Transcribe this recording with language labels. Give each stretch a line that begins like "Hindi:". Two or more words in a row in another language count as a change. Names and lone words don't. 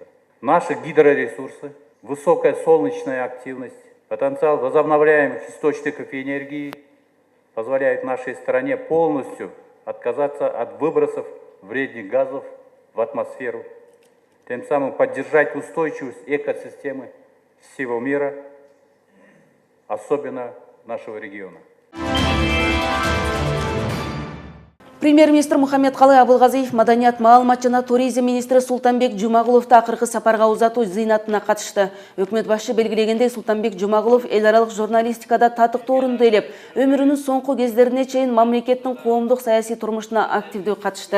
Russian: Наши гидроресурсы, высокая солнечная активность, потенциал возобновляемых источников энергии позволяют нашей стране полностью отказаться от выбросов вредных газов в атмосферу, тем самым поддержать устойчивость экосистемы всего мира, особенно нашего региона.
Kyrgyz: Премьер-министр Мухаммедкалый Абылгазиев маданият маалымат жана туризм министри Султанбек Жумагуловду акыркы сапарга узатуу зыйнатына катышты. Өкмөт башы белгилегендей, Султанбек Жумагулов эл аралык журналистикада татыктуу орунду ээлеп, өмүрүнүн соңку кездерине чейин мамлекеттин коомдук саясий турмушуна активдүү катышты.